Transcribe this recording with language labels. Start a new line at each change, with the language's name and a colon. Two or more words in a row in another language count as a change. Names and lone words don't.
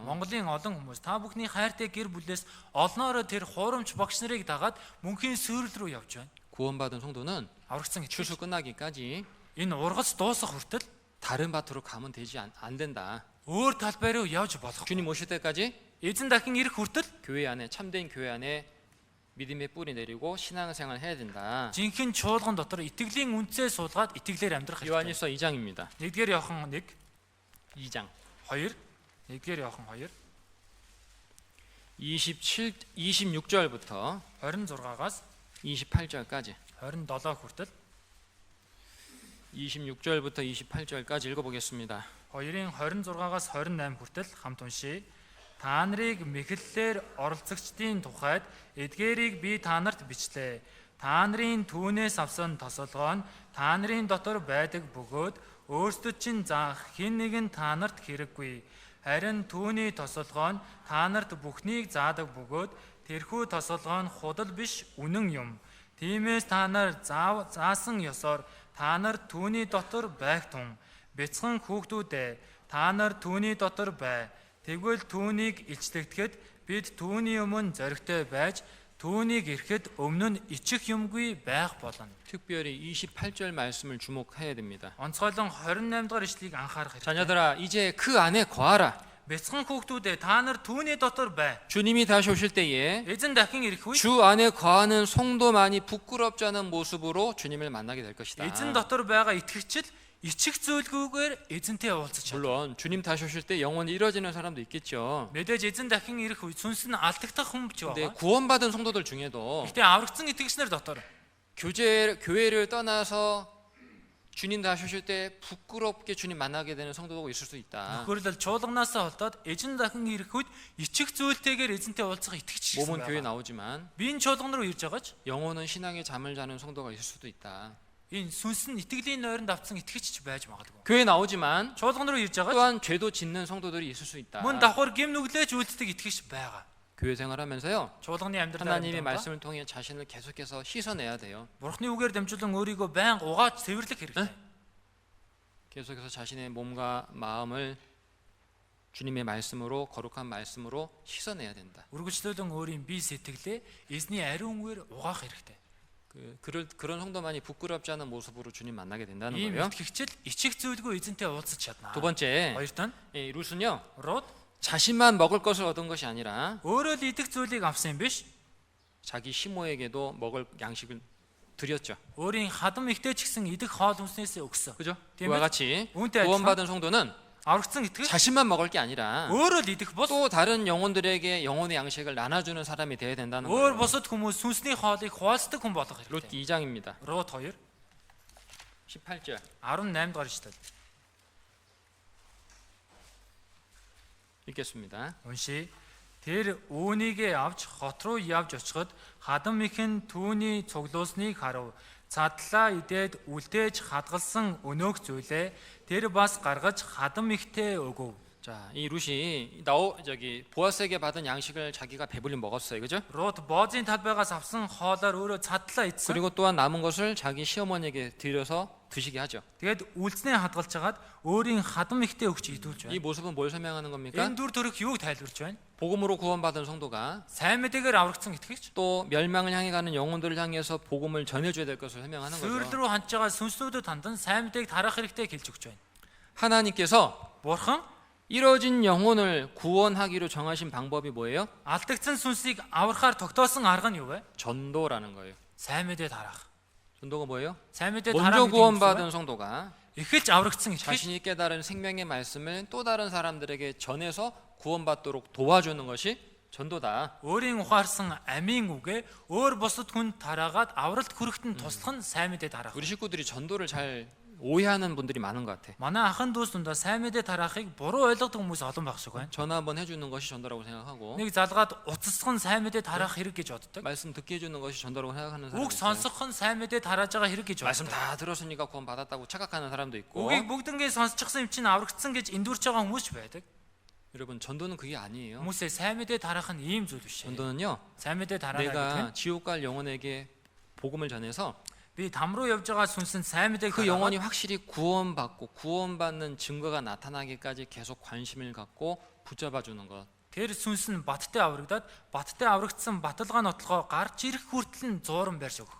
Mongolian: Монголын олон хүмүүс та бүхний хайртай гэр бүлээс олноороо тэр хуурамч багш нарыг дагаад мөнхийн сүрэл рүү явж байна.
Korean: 구원받은 성도는
Mongolian: Аврагдсан гэж.
Korean: 추수 끝나기까지
Mongolian: Энэ ургац дуусах хүртэл
Korean: 다른 밭으로 가면 되지 안 된다.
Mongolian: өөр талбай руу явж болох.
Korean: 주님 오실 때까지
Mongolian: Эзэн дахин ирэх хүртэл
Korean: 교회 안에, 참된 교회 안에 믿음의 뿌리 내리고 신앙생활 해야 된다.
Mongolian: жинхэнэ чуулган дотор итгэлийн үнцээ суулгаад итгэлээр амьдрах хэрэгтэй.
Korean: 요한일서 2장입니다.
Mongolian: 1-р Иохан 1,
Korean: 2장.
Mongolian: 2, 1-р Иохан 2.
Korean: 26절부터
Mongolian: 26-аас
Korean: 28절까지
Mongolian: 27 хүртэл
Korean: 26절부터 28절까지 읽어보겠습니다.
Mongolian: 2-ын 26-аас 28 хүртэл хамт уншийе. Та нарыг мэхлэлээр оролцогчдын тухайд эдгээрийг би та нарт бичлээ. Та нарын түүнээс авсан тосолгоо нь та нарын дотор байдаг бөгөөд өөрсдөд чинь заах хэн нэгэн та нарт хэрэггүй. Харин түүний тосолгоо нь та нарт бүхнийг заадаг бөгөөд тэрхүү тосолгоо нь худал биш үнэн юм. Тиймээс та нар заасан ёсоор та нар түүний дотор байх тун. Бяцхан хүүхдүүдээ та нар түүний дотор бай. Тэгвэл түүнийг илчлэгдэхэд бид түүний өмнө зоригтой байж түүнийг ирэхэд өмнө нь ичих юмгүй байх болно.
Korean: 특별히 28절 말씀을 주목해야 됩니다.
Mongolian: Онцгойлон 28 дугаар ишлэгийг анхаарах хэрэгтэй.
Korean: 자녀들아 이제 그 안에 거하라.
Mongolian: Бяцхан хүүхдүүдээ та нар түүний дотор бай.
Korean: 주님이 다시 오실 때에
Mongolian: Эзэн дахин ирэх үе
Korean: 주 안에 거하는 성도만이 부끄럽지 않은 모습으로 주님을 만나게 될 것이다.
Mongolian: эзэн дотор байгаа итгэгчид ичих зүйлгүйгээр эзэнтэй уулзах.
Korean: 물론 주님 다시 오실 때 영혼이 이뤄지는 사람도 있겠죠.
Mongolian: Мэдээж эзэн дахин ирэх үе сүнс нь алдагдах хүн ч
Korean: 근데
Mongolian: байгаа.
Korean: 구원받은 성도들 중에도
Mongolian: Гэтэ аврагдсан итгэгчнэр дотор
Korean: 교회를 떠나서 주님 다시 오실 때 부끄럽게 주님 만나게 되는 성도가 있을 수 있다.
Mongolian: нөхөрлөл чуулганаасаа холдоод эзэн дахин ирэх үед ичих зүйлтэйгээр эзэнтэй уулзах итгэгч гэсэн
Korean: 몸은 교회
Mongolian: байна.
Korean: 나오지만
Mongolian: Би энэ чуулган руу ирж байгаач
Korean: 영혼은 신앙의 잠을 자는 성도가 있을 수도 있다.
Mongolian: энэ сүнс нь итгэлийн нойронд автсан итгэгч ч байж магадгүй.
Korean: 교회 나오지만
Mongolian: Чуулган руу ирж байгаач
Korean: 또한 죄도 짓는 성도들이 있을 수 있다.
Mongolian: мөн давхар гим нүглээж үйлддэг итгэгч байгаа.
Korean: 교회 생활하면서요.
Mongolian: Чуулганы амьдрал
Korean: 하나님의 말씀을 통해 자신을 계속해서 씻어내야 돼요.
Mongolian: Бурхны үгээр дамжуулан өөрийгөө байн угааж цэвэрлэх хэрэгтэй.
Korean: 계속해서 자신의 몸과 마음을 주님의 말씀으로 거룩한 말씀으로 씻어내야 된다.
Mongolian: Үргэлжлүүлэн өөрийн бие сэтгэлээ эзний ариун үгээр угаах хэрэгтэй.
Korean: 그런 성도만이 부끄럽지 않은 모습으로 주님 만나게 된다는
Mongolian: Ийм
Korean: 거예요.
Mongolian: итгэгчл ичих зүйлгүй эзэнтэй уулзах чадна.
Korean: 두 번째,
Mongolian: Хоёрт нь
Korean: 이 룻은요. Рут 자신만 먹을 것을 얻은 것이 아니라
Mongolian: өөрөө л идэх зүйлийг авсан юм биш.
Korean: 자기 시모에게도 먹을 양식을 드렸죠.
Mongolian: Өөрийн хадам ихтэй ч гэсэн идэх хоол хүнснээсээ өгсөн.
Korean: 그죠?
Mongolian: Тийм
Korean: 그와
Mongolian: ээ.
Korean: 같이
Mongolian: үүнтэй
Korean: 구원받은 성도는
Mongolian: аврагдсан итгэгч
Korean: 자신만 먹을 게 아니라
Mongolian: өөрөө л идэх бос
Korean: 또 다른 영혼들에게 영혼의 양식을 나눠주는 사람이 되어야 된다는
Mongolian: өөр
Korean: 거예요.
Mongolian: бусад хүмүүс сүнсний хоолыг хуваалцдаг хүн болох 룻 хэрэгтэй.
Korean: 2장입니다.
Mongolian: Рут 2
Korean: 18절
Mongolian: 18 дугаар ишлэл.
Korean: 읽겠습니다.
Mongolian: Уншия. Тэр үүнийгээ авч хот руу явж очиход хадам ихэн түүний цуглуулсныг харав. Цадлаа идээд үлдээж хадгалсан өнөөх зүйлээ тэр бас гаргаж хадам ихтэй өгөв.
Korean: 자, 이 룻이 보아스에게 받은 양식을 자기가 배불리 먹었어요, 그죠?
Mongolian: Рут боозын талбайгаас авсан хоолоор өөрөө цадлаа идсэн.
Korean: 그리고 또한 남은 것을 자기 시어머니에게 드려서 드시게 하죠.
Mongolian: Тэгээд үлдснээ хадгалж хагаад өөрийн хадам ихтэй өгч идүүлж
Korean: 이
Mongolian: байна.
Korean: 모습은 뭘 설명하는 겁니까?
Mongolian: Энэ дүр төрх юуг тайлбарж байна?
Korean: 복음으로 구원받은 성도가
Mongolian: Сайн мэдээгээр аврагдсан итгэгч
Korean: 또 멸망을 향해 가는 영혼들을 향해서 복음을 전해줘야 될 것을 설명하는
Mongolian: сүрэл
Korean: 거죠.
Mongolian: рүү хандж байгаа сүнслүүдэд хандан сайн мэдээг тарах хэрэгтэй гэлж өгч байна.
Korean: 하나님께서
Mongolian: Бурхан
Korean: 이뤄진 영혼을 구원하기로 정하신 방법이 뭐예요?
Mongolian: алдагдсан сүнсийг аврахаар тогтоосон арга нь юу вэ?
Korean: 전도라는 거예요.
Mongolian: Сайн мэдээ тарах.
Korean: 전도가 뭐예요?
Mongolian: Сайн мэдээ
Korean: 먼저
Mongolian: тарах
Korean: 구원받은 성도가
Mongolian: эхэлж аврагдсан итгэж
Korean: 자신이 깨달은 생명의 말씀을 또 다른 사람들에게 전해서 구원받도록 도와주는 것이 전도다.
Mongolian: өөрийн ухаарсан амийн үгээ өөр бусад хүнд тараагаад авралт хүрэхэд нь туслах нь сайн мэдээ тарах.
Korean: 우리 식구들이 전도를 잘 오해하는 분들이 많은 것 같아.
Mongolian: Манай ахын дүүс дундаа сайн мэдээ тараахыг буруу ойлгодог хүмүүс олон байх шиг байна.
Korean: 전화 한번 해주는 것이 전도라고 생각하고
Mongolian: Нэг залгаад уцсах нь сайн мэдээ тараах хэрэг гэж боддог.
Korean: 말씀 듣게 해주는 것이 전도라고 생각하는 사람도
Mongolian: Үг
Korean: 있어요.
Mongolian: сонсох нь сайн мэдээ тарааж байгаа хэрэг гэж
Korean: 말씀
Mongolian: боддог.
Korean: 다 들었으니까 구원 받았다고 착각하는 사람도 있고.
Mongolian: Үгийг бүгднгээ сонсчихсан юм чинь аврагдсан гэж эндүрч байгаа хүмүүс ч байдаг.
Korean: 여러분 전도는 그게 아니에요.
Mongolian: Хүмүүсээ сайн мэдээ тараах нь ийм зүйл биш.
Korean: 전도는요.
Mongolian: Сайн мэдээ тараагаа
Korean: 내가
Mongolian: гэдэг нь
Korean: 지옥 갈 영혼에게 복음을 전해서
Mongolian: би там руу явж байгаа сүнсэнд сайн мэдээг
Korean: 그 영혼이 확실히 구원받고 구원받는 증거가 나타나기까지 계속 관심을 갖고 붙잡아 주는 것.
Mongolian: тэр сүнс нь баттай аврагдаад баттай аврагдсан баталгаа нотлохоо гарч ирэх хүртэл нь зууран барьж өгөх.